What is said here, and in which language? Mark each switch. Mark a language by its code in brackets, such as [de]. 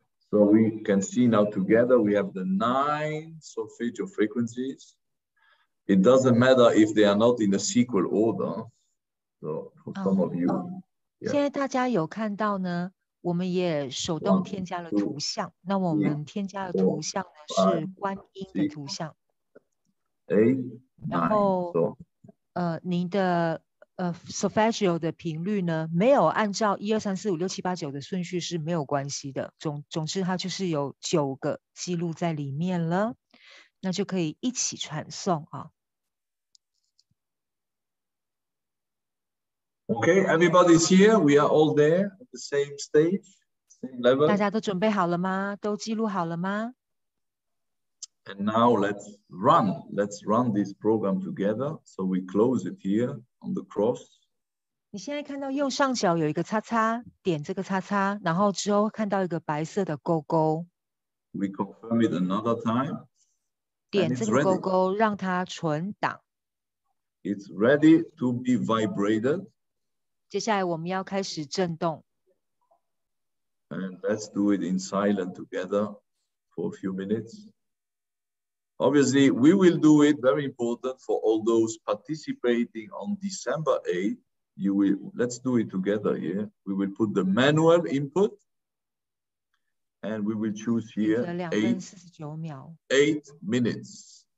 [en] So we can see now together we have the 9 solfeggio frequencies. It doesn't matter if they are not in the sequel order. So for some of you. [zh] 现在大家有看到呢，我们也手动添加了图像。那我们添加的图像呢是观音的图像。然后您的solfeggio 的频率呢，没有按照1、2、3、4、5、6、7、8、9的顺序是没有关系的。总之它就是有9个记录在里面了，那就可以一起传送啊。 [en] Okay, everybody's here. We are all there at the same stage, same level. [zh] 大家都准备好了吗？都记录好了吗？ [en] And now let's run this program together. So we close it here on the cross. [zh] 你现在看到右上角有一个叉叉，点这个叉叉，然后之后看到一个白色的勾勾。 [en] We confirm it another time. [zh] 点这个勾勾，让它存档。 [en] It's ready to be vibrated. [zh] 接下来我们要开始震动。 [en] And let's do it in silence together for a few minutes. Obviously, we will do it, very important for all those participating on December 8th. Let's do it together here. We will put the manual input and we will choose here 8 minutes.